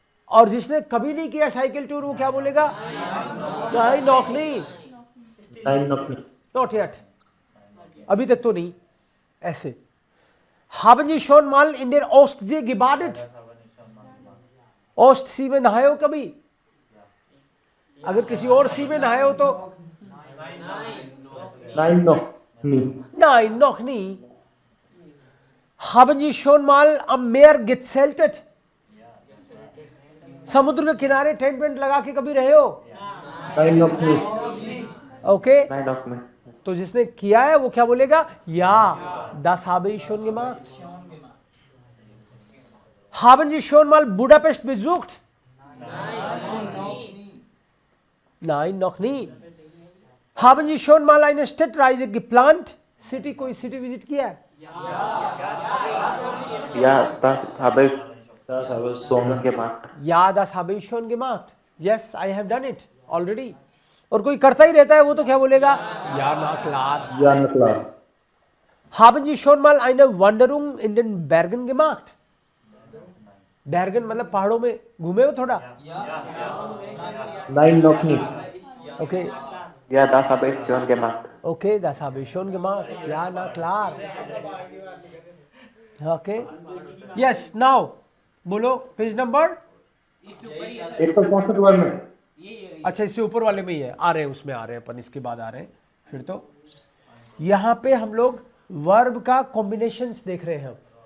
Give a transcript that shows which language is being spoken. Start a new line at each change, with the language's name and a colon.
Hindi: और जिसने कभी नहीं किया साइकिल टूर वो क्या बोलेगा? नहीं, नॉक नहीं,
English: not yet,
Hindi: अभी तक तो नहीं।
German: ऐसे haben Sie schon mal in der Ostsee gebadet?
Hindi: ओस्ट सी में नहाए हो कभी? अगर किसी और सी में नहाए हो तो
German: Nein, noch nie. Haben Sie schon mal am Meer gezeltet?
Hindi: समुद्र के किनारे टेंट वेंट लगा के कभी रहे हो?
German: Nein, noch nie.
English: okay,
German: Nein, noch nicht.
Hindi: तो जिसने किया है वो क्या बोलेगा?
German: या, das habe ich schon gemacht. Haben Sie schon mal Budapest besucht? Nein, noch nie. Haben Sie schon mal eine Städtreise geplant?
Hindi: City, कोई सिटी विजिट किया है?
German: Ja, das habe ich Das habe ich schon gemacht. Ja, das habe ich schon gemacht.
English: Yes, I have done it already.
Hindi: और कोई करता ही रहता है वो तो क्या बोलेगा?
German: Ja, na klar. Ja, na klar. Haben Sie schon mal eine Wanderung in den Bergen gemacht?
Hindi: Bergen मतलब पहाड़ों में घूमे हो थोड़ा?
German: Nein, noch nie.
English: Okay,
German: Ja, das habe ich schon gemacht. okay, das habe ich schon gemacht. Ja, na klar.
English: Okay. Yes, now बोलो page number.
Hindi: 165 में। अच्छा, इससे ऊपर वाले में ही है, आ रहे हैं, उसमें आ रहे हैं अपन, इसके बाद आ रहे हैं। फिर तो यहाँ पे हम लोग वर्ब का कॉम्बिनेशंस देख रहे हैं।